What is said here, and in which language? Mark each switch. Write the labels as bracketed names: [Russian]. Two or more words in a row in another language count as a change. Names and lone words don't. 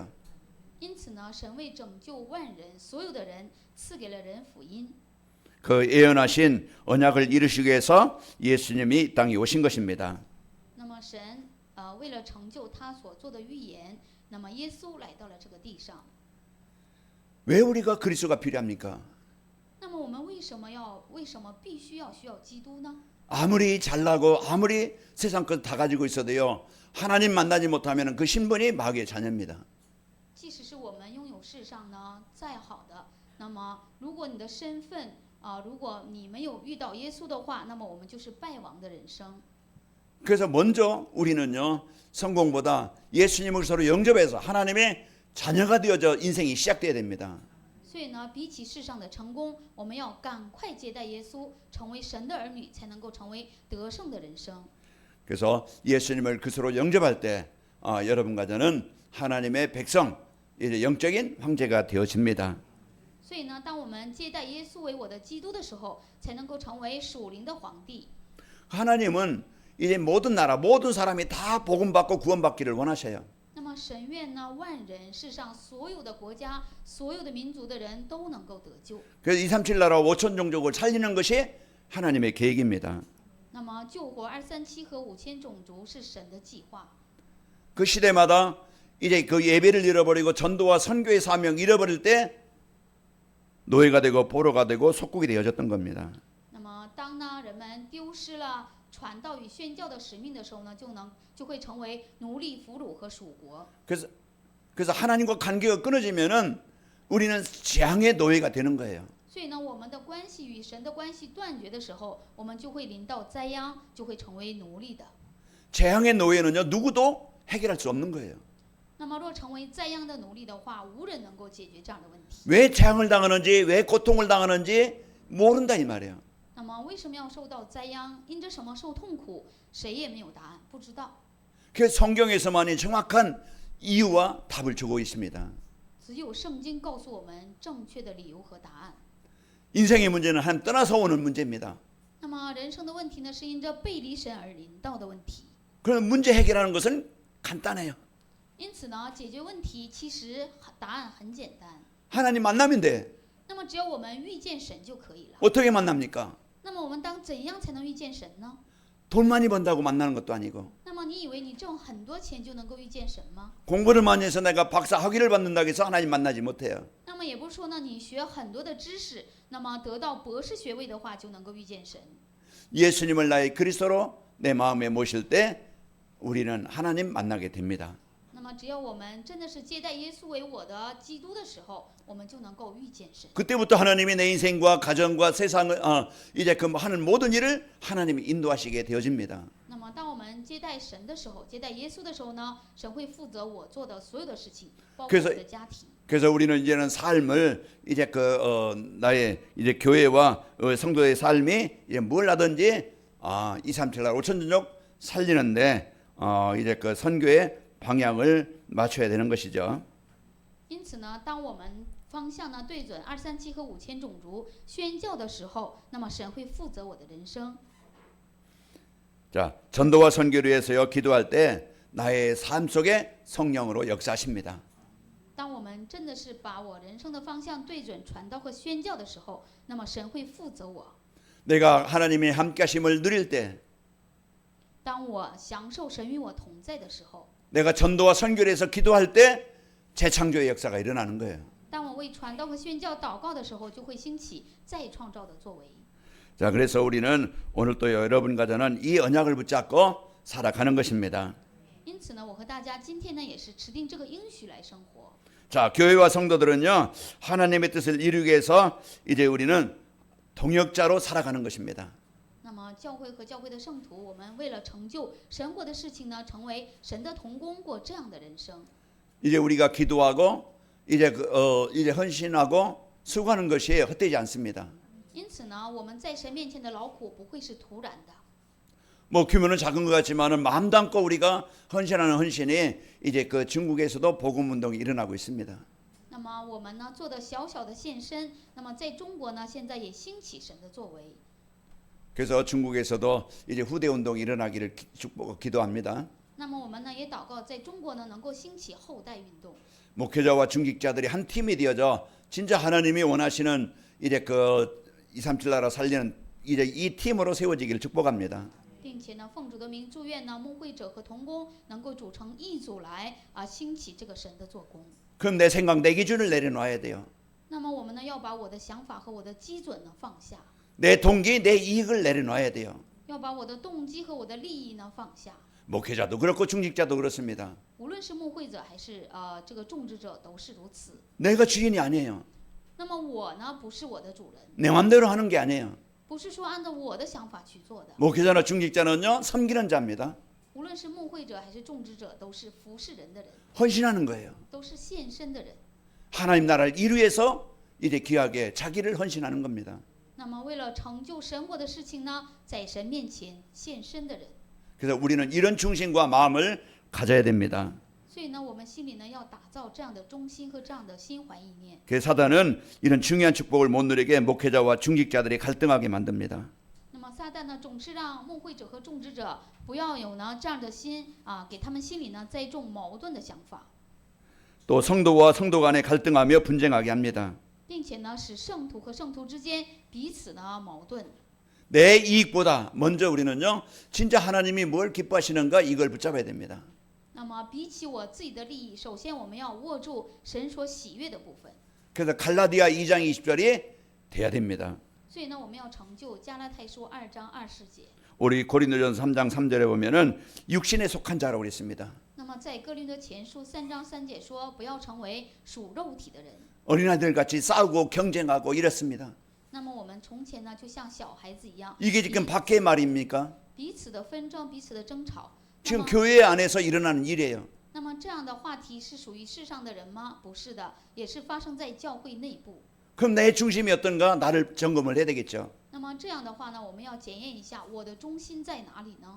[Chinese] 因此呢，神为拯救万人，所有的人赐给了人福音。 [Korean] 그 예언하신 언약을 이루시기 위해서 예수님이 이 땅에 오신 것입니다. [Chinese] 那么神为了成就他所做的预言，那么耶稣来到了这个地上。 [Korean] 왜 우리가 그리스도가 필요합니까? [Chinese] 那么我们为什么必须要需要基督呢？ [Korean] 아무리 잘나고 아무리 세상 것 다 가지고 있어도요, 하나님 만나지 못하면 그 신분이 마귀의 자녀입니다. [Chinese] 即使是我们拥有世上呢再好的，那么如果你的身份如果你没有遇到耶稣的话，那么我们就是败亡的人生。 [Korean] 그래서 먼저 우리는요, 성공보다 예수님을 서로 영접해서 하나님의 자녀가 되어져 인생이 시작돼야 됩니다. [Chinese] 所以呢，比起世上的成功，我们要赶快接待耶稣，成为神的儿女，才能够成为得胜的人生。 [Korean] 그래서 예수님을 그리스도로 영접할 때 여러분과 저는 하나님의 백성, 이제 영적인 황제가 되어집니다. [Chinese] 所以呢，当我们接待耶稣为我的基督的时候，才能够成为属灵的皇帝。 [Korean] 하나님은 이제 모든 나라, 모든 사람이 다 복음받고 구원받기를 원하셔요. [Chinese] 那么神愿呢，万人世上所有的国家、所有的民族的人都能够得救。 [Korean] 그래서 237 나라 5천 종족을 살리는 것이 하나님의 계획입니다. [Chinese] 那么救活237和5000种族是神的计划。 [Korean] 그 시대마다 이제 그 예배를 잃어버리고 전도와 선교의 사명 잃어버릴 때 노예가 되고 포로가 되고 속국이 되어졌던 겁니다. [Chinese] 那么当呢人们丢失了传道与宣教的使命的时候呢，就会成为奴隶、俘虏和属国。 [Korean] 그래서 하나님과 관계가 끊어지면은 우리는 재앙의 노예가 되는 거예요. [Chinese] 所以呢，我们的关系与神的关系断绝的时候，我们就会临到灾殃，就会成为奴隶的。 [Korean] 재앙의 노예는요, 누구도 해결할 수 없는 거예요. [Chinese] 那么，若成为灾殃的奴隶的话，无人能够解决这样的问题。 [Korean] 왜 재앙을 당하는지, 왜 고통을 당하는지 모른다 이 말이에요. [Chinese] 那么，为什么要受到灾殃？因着什么受痛苦？谁也没有答案，不知道。 [Korean] 그래서 성경에서만이 정확한 이유와 답을 주고 있습니다. [Chinese] 只有圣经告诉我们正确的理由和答案。 [Korean] 인생의 문제는 하나님 떠나서 오는 문제입니다. [Chinese] 那么，人生的问题呢，是因着背离神而临到的问题。 [Korean] 그런 문제 해결하는 것은 간단해요. [Chinese] 因此呢，解决问题其实答案很简单。 [Korean] 하나님 만나면 돼. [Chinese] 那么，只要我们遇见神就可以了。 [Korean] 어떻게 만납니까? [Chinese] 那么，我们当怎样才能遇见神呢？ [Korean] 돈 많이 번다고 만나는 것도 아니고 [Chinese] 那么，你以为你挣很多钱就能够遇见神吗？ [Korean] 공부를 많이 해서 내가 박사 학위를 받는다고 해서 하나님 만나지 못해요. [Chinese] 那么也不是说呢，你学很多的知识，那么得到博士学位的话就能够遇见神。 [Korean] 예수님을 나의 그리스도로 내 마음에 모실 때 우리는 하나님 만나게 됩니다. [Chinese] 那么，只要我们真的是接待耶稣为我的基督的时候，我们就能够遇见神。 [Korean] 그때부터 하나님이 내 인생과 가정과 세상을 이제 그 하는 모든 일을 하나님이 인도하시게 되어집니다. [Chinese] 那么，当我们接待神的时候，接待耶稣的时候呢，神会负责我做的所有的事情，包括我的家庭。 [Korean] 그래서 우리는 이제는 삶을 이제 나의 이제 교회와 성도의 삶이 이제 뭘 하든지 237날 5천전적 살리는데 이제 그 선교의 방향을 맞춰야 되는 것이죠. [Chinese] 因此呢，当我们方向呢对准237和5000种族宣教的时候，那么神会负责我的人生。 [Korean] 자, 전도와 선교를 위해서요 기도할 때 나의 삶 속에 성령으로 역사하십니다. [Chinese] 当我们真的是把我人生的方向对准传道和宣教的时候，那么神会负责我。 [Korean] 내가 하나님의 함께하심을 누릴 때 [Chinese] 当我享受神与我同在的时候， [Korean] 내가 전도와 선교를 위해서 기도할 때 재창조의 역사가 일어나는 거예요. [Chinese] 当我为传道和宣教祷告的时候，就会兴起再创造的作为。 [Korean] 자, 그래서 우리는 오늘 또 여러분과 저는 이 언약을 붙잡고 살아가는 것입니다. [Chinese] 因此呢，我和大家今天呢也是持定这个应许来生活。 [Korean] 자, 교회와 성도들은요 하나님의 뜻을 이루기 위해서 이제 우리는 동역자로 살아가는 것입니다. [Chinese] 那么教会和教会的圣徒，我们为了成就神国的事情呢，成为神的同工，过这样的人生。 [Korean] 이제 우리가 기도하고 이제 이제 헌신하고 수고하는 것이 헛되지 않습니다. [Chinese] 因此呢，我们在神面前的劳苦不会是徒然的。 [Korean] 뭐 규모는 작은 것 같지만은 마음 담고 우리가 헌신하는 헌신이 이제 그 중국에서도 복음 운동이 일어나고 있습니다. [Chinese] 那么我们呢做的小小的献身，那么在中国呢现在也兴起神的作为。 [Korean] 그래서 중국에서도 이제 후대 운동이 일어나기를 기도합니다. [Chinese] 那么我们呢也祷告，在中国呢能够兴起后代运动。 [Korean] 목회자와 중직자들이 한 팀이 되어져 진짜 하나님이 원하시는 이제 그 237 나라 살리는 이제 이 팀으로 세워지기를 축복합니다. [Chinese] 并且呢，奉主的名祝愿呢，牧会者和同工能够组成一组来兴起这个神的做工。 [Korean] 그럼 내 생각, 내 기준을 내려놔야 돼요. [Chinese] 那么我们呢，要把我的想法和我的基准呢放下， [Korean] 내 동기, 내 이익을 내려놔야 돼요. [Chinese] 要把我的动机和我的利益呢放下。 [Korean] 목회자도 그렇고 중직자도 그렇습니다. [Chinese] 无论是牧会者还是这个种植者，都是如此。 [Korean] 내가 주인이 아니에요. [Chinese] 那么我呢，不是我的主人， [Korean] 내 마음대로 하는 게 아니에요. [Chinese] 不是说按照我的想法去做的。 [Korean] 목회자나 중직자는요 섬기는 자입니다. [Chinese] 无论是牧会者还是种植者，都是服侍人的人， [Korean] 헌신하는 거예요. [Chinese] 都是献身的人。 [Korean] 하나님 나라를 이루기 위해서 이제 귀하게 자기를 헌신하는 겁니다. [Chinese] 那么为了成就神国的事情呢，在神面前献身的人。 [Korean] 그래서 우리는 이런 중심과 마음을 가져야 됩니다. [Chinese] 所以呢，我们心里呢要打造这样的忠心和这样的心怀意念。 [Korean] 그래서 사단은 이런 중요한 축복을 못 누리게 목회자와 중직자들이 갈등하게 만듭니다. [Chinese] 那么撒旦呢，总是让牧会者和种植者不要有呢这样的心给他们心里呢栽种矛盾的想法， [Korean] 또 성도와 성도 간에 갈등하며 분쟁하게 합니다. [Chinese] 并且呢使圣徒和圣徒之间彼此呢矛盾。 [Korean] 내 이익보다 먼저 우리는요 진짜 하나님이 뭘 기뻐하시는가 이걸 붙잡아야 됩니다. [Chinese] 那么比起我自己的利益，首先我们要握住神所喜悦的部分。 [Korean] 그래서 갈라디아 2장 20절이 돼야 됩니다. [Chinese] 所以呢，我们要成就加拉太书2章20节。 [Korean] 우리 고린도전서 3장 3절에 보면은 육신에 속한 자라고 그랬습니다. [Chinese] 那么在哥林多前书3章3节说，不要成为属肉体的人。 [Korean] 어린아이들 같이 싸우고 경쟁하고 이렇습니다. [Chinese] 那么我们从前呢，就像小孩子一样， [Korean] 이게 지금 밖의 말입니까? [Chinese] 彼此的纷争，彼此的争吵。 [Korean] 지금 교회 안에서 일어나는 일이에요. [Chinese] 那么这样的话题是属于世上的人吗？不是的，也是发生在教会内部。 [Korean] 그럼 내 중심이 어떤가? 나를 점검을 해야 되겠죠. [Chinese] 那么这样的话呢，我们要检验一下我的中心在哪里呢？